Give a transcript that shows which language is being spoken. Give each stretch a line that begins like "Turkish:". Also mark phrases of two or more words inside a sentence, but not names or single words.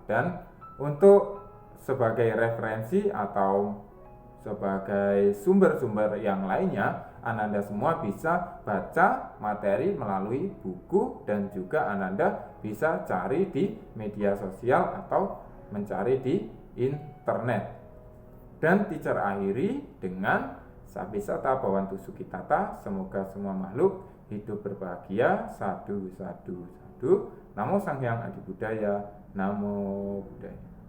Indonesian: Dan untuk sebagai referensi atau sebagai sumber-sumber yang lainnya, Ananda semua bisa baca materi melalui buku dan juga Ananda bisa cari di media sosial atau mencari di internet. Dan teacher akhiri dengan
Pali: Sabisata Bhawantu Sukhitata,
Indonesian: semoga semua makhluk hidup berbahagia.
Pali: Sadu, sadu, sadu. Namo Sang Hyang Adi Budaya. Namo Buddhaya.